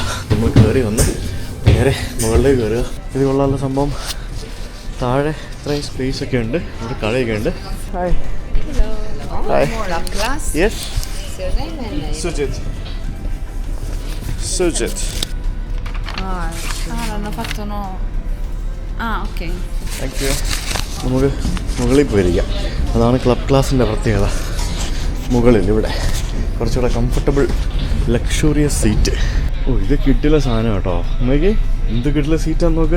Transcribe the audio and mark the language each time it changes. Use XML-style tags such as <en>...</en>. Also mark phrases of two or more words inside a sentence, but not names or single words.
<ml>നമ്മൾ കയറി വന്ന് നേരെ മുകളിലേക്ക് കയറുക. ഇത് കൊള്ളാനുള്ള സംഭവം. താഴെ ഇത്രയും സ്പേസ് ഒക്കെ ഉണ്ട്, ഇവിടെ കളിയൊക്കെ ഉണ്ട്.</ml> <en>Hi. Yes, Sujith.</en> <it>Hanno fatto no. Ok.</it> <en>Thank you.</en> <ml>നമുക്ക് മുകളിൽ പോയിരിക്കാം. അതാണ് ക്ലബ് ക്ലാസിൻ്റെ പ്രത്യേകത. മുകളിൽ ഇവിടെ കുറച്ചുകൂടെ</ml> <en>comfortable luxurious seat.</en> <ml>ഓ, ഇത് കിട്ടില്ല സാധനം കേട്ടോ. നോക്കി എന്ത് കിട്ടില്ല സീറ്റാന്ന് നോക്ക്.</ml>